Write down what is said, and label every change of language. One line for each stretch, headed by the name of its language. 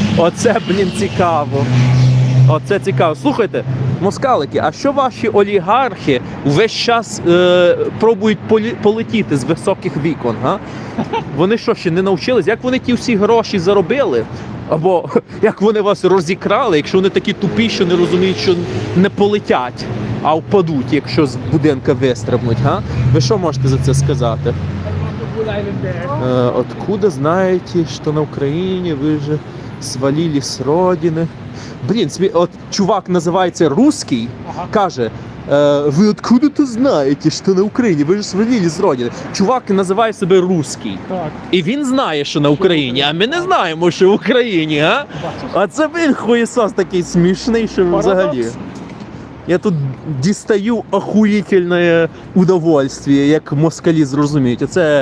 Ukrainian: Оце, блін, цікаво. Оце цікаво. Слухайте, москалики, а що ваші олігархи весь час пробують полетіти з високих вікон, га? Вони що, ще не навчились? Як вони ті всі гроші заробили? Або як вони вас розікрали, якщо вони такі тупі, що не розуміють, що не полетять, а впадуть, якщо з будинка вистрибнуть, га? Ви що можете за це сказати?
Russian: Откуда знаете, что на Украине вы же свалили с родины?
Ukrainian: Блін, от чувак називається русский, каже, ви откуда-то знаєте, що на Україні, ви ж свалили з родини. Чувак називає себе русский. Так. І він знає, що на Україні, а ми не знаємо, що в Україні, а? А це, блін, хуєсос такий смішний, що взагалі. Я тут дістаю охуїтельне удовольствие, як москалі зрозуміють.